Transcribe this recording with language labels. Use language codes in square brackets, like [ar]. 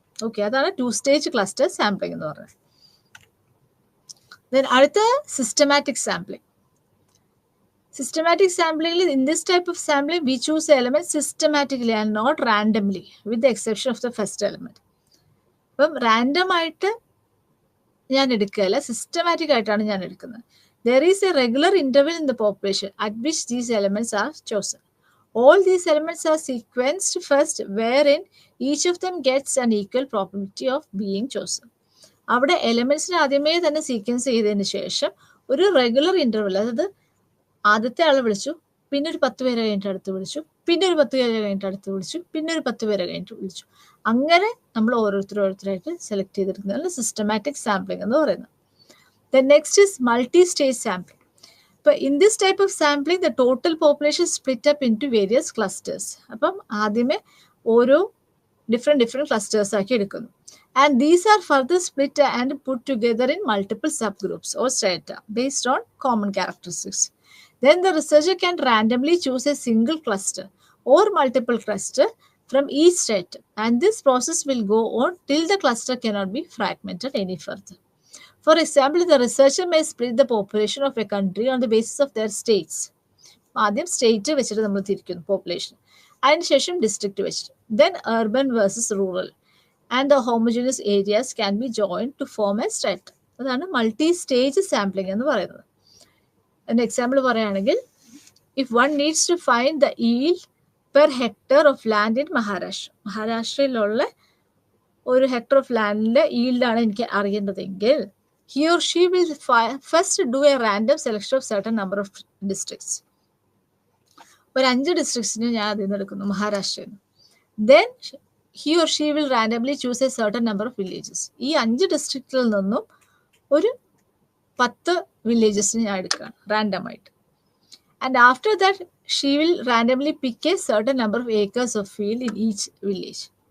[ml] Okay, അതാണ് 2 stage cluster sampling എന്ന് പറയുന്നത്. ദെൻ അടുത്ത systematic sampling. Systematic സാമ്പിളിംഗിൽ [en] In this type of sampling we choose element systematically and not randomly with the exception of the first element. [ml] അപ്പം റാൻഡമായിട്ട് ഞാൻ എടുക്കുകയല്ല, systematic ആയിട്ടാണ് ഞാൻ എടുക്കുന്നത്. [en] There is a regular interval in the population at which these elements are chosen. All these elements are sequenced first, wherein each of them gets an equal probability of being chosen. [ml] അവിടെ എലമെന്റ്സിനെ ആദ്യമേ തന്നെ sequence ചെയ്തതിന് ശേഷം ഒരു regular interval, അതായത് ആദ്യത്തെ ആളെ വിളിച്ചു, പിന്നെ ഒരു 10 പേരെ കഴിഞ്ഞിട്ട് അടുത്ത് വിളിച്ചു, പിന്നെ ഒരു 10 പേരെ കഴിഞ്ഞിട്ട് അടുത്ത് വിളിച്ചു, പിന്നെ ഒരു 10 പേരെ കഴിഞ്ഞിട്ട് വിളിച്ചു. അങ്ങനെ നമ്മൾ ഓരോരുത്തരായിട്ട് സെലക്ട് ചെയ്തെടുക്കുന്നതാണ് സിസ്റ്റമാറ്റിക് സാമ്പിളിംഗ് എന്ന് പറയുന്നത്. [en] The next is multi-stage sampling. But in this type of sampling, the total population is split up into various clusters. [ml] അപ്പം ആദ്യമേ ഓരോ [en] different clusters [ml] ആക്കി എടുക്കുന്നു. [en] And these are further split and put together in multiple subgroups or strata based on common characteristics. Then the researcher can randomly choose a single cluster or multiple cluster from each strata. And this process will go on till the cluster cannot be fragmented any further. For example, the researcher may split the population of a country on the basis of their states. [ml] ആദ്യം state വെച്ചിട്ട് നമ്മൾ തിരിക്കുന്നു population, അതിനുശേഷം district വെച്ചിട്ട്, then urban versus rural, [en] and the homogeneous areas can be joined to form a strata. [ml] അതാണ് multi stage sampling എന്ന് പറയുന്നത്. അതിൻ്റെ എക്സാമ്പിൾ പറയുകയാണെങ്കിൽ, [en] if one needs to find the yield per hectare of land in Maharashtra, [ml] മഹാരാഷ്ട്രയിലുള്ള ഒരു hectare of ലാൻഡിൻ്റെ ഈൽഡാണ് എനിക്ക് അറിയേണ്ടതെങ്കിൽ, [en] he or she will first do a random selection of certain number of districts. [ml] ഒരു 5 ഡിസ്ട്രിക്ട്സിന് ഞാൻ അതിൽ നിന്ന് എടുക്കുന്നു മഹാരാഷ്ട്രയിൽ നിന്ന്. [en] Then he or she will randomly choose a certain number of villages. [ml] ഈ 5 ഡിസ്ട്രിക്റ്റിൽ നിന്നും ഒരു 10 വില്ലേജസിന് ഞാൻ എടുക്കുകയാണ് റാൻഡമായിട്ട്. [en] And after that, she will randomly pick a certain number of acres of field in each village.